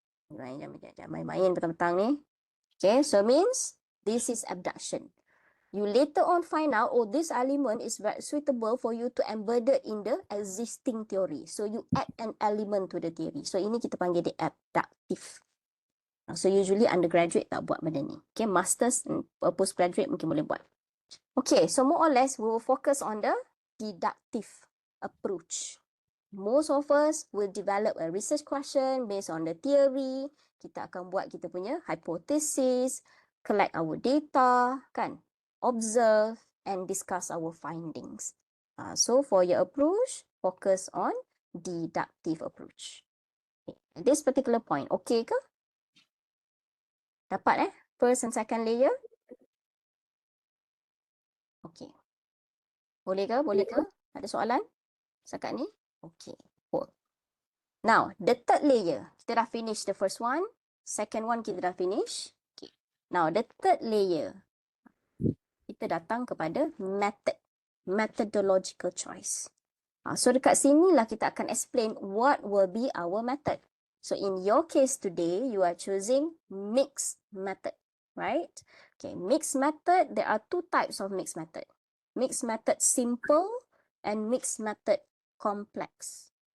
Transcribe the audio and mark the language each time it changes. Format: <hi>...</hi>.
<ms>Main-main petang-petang ni.</ms> <en>Okay, so means this is abduction. You later on find out, oh, this element is very suitable for you to embed it in the existing theory. So you add an element to the theory.</en> <ms>So ini kita panggil dia adaptive.</ms> <en>So usually undergraduate</en> <ms>tak buat benda ni.</ms> <en>Okay, masters and postgraduate</en> <ms>mungkin boleh buat.</ms> <en>Okay, so more or less we will focus on the deductive approach. Most of us will develop a research question based on the theory.</en> <ms>Kita akan buat kita punya hypothesis,</ms> <en>collect our data,</en> <ms>kan?</ms> <en>Observe and discuss our findings. So for your approach, focus on deductive approach. Okay. This particular point, okay ke? Dapat first and second layer?</en> <ms>Okay. Boleh ke? Boleh ke? Ada soalan? Setakat ni? Okay. Cool.</ms> <en>Now, the third layer. Kita dah finish the first one. Second one kita dah finish. Okay. Now, the third layer.</en> <ms>Kita datang kepada method.</ms> <en>Methodological choice. So,</en> <ms>dekat sini lah kita akan</ms> <en>explain what will be our method. So, in your case today, you are choosing mixed method. Right? Okay. Mixed method, there are two types of mixed method. Mixed method simple and mixed method complex.</en>